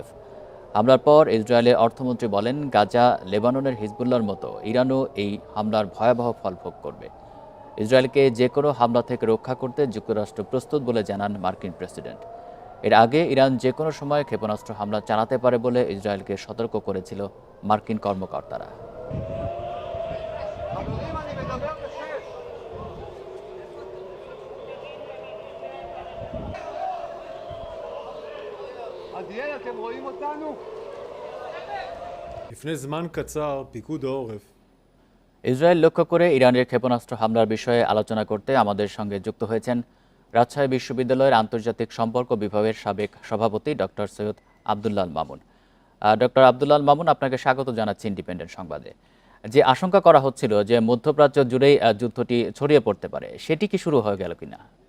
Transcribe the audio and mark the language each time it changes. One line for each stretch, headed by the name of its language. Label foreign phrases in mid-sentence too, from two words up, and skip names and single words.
Bangla: হামলার পর ইসরায়েলের অর্থমন্ত্রী বলেন, গাজা, লেবাননের হিজবুল্লাহর মতো ইরানও এই হামলার ভয়াবহ ফল ভোগ করবে। ইসরায়েলকে যে কোনো হামলা থেকে রক্ষা করতে যুক্তরাষ্ট্র প্রস্তুত বলে জানান মার্কিন প্রেসিডেন্ট। এর আগে ইরান যে কোনো সময় ক্ষেপণাস্ত্র হামলা চালাতে পারে বলে ইসরায়েলকে সতর্ক করেছিল মার্কিন কর্মকর্তারা।
Hebrew: אתם רואים אותנו? לפני זמן קצר פיקוד העורף
Bangla: ইসরায়েল লক্ষ্য করে ইরানের ক্ষেপণাস্ত্র হামলার বিষয়ে আলোচনা করতে আমাদের সঙ্গে যুক্ত হয়েছেন রাজশাহী বিশ্ববিদ্যালয়ের আন্তর্জাতিক সম্পর্ক বিভাগের সাবেক সভাপতি ডক্টর সৈয়দ আব্দুল্লাহ মামুন। ডক্টর আব্দুল্লাহ মামুন, আপনাকে স্বাগত জানাচ্ছি ইন্ডিপেন্ডেন্ট সংবাদে। যে আশঙ্কা করা হচ্ছিল যে মধ্যপ্রাচ্য জুড়েই যুদ্ধটি ছড়িয়ে পড়তে পারে, সেটি কি শুরু হয়ে গেল কিনা?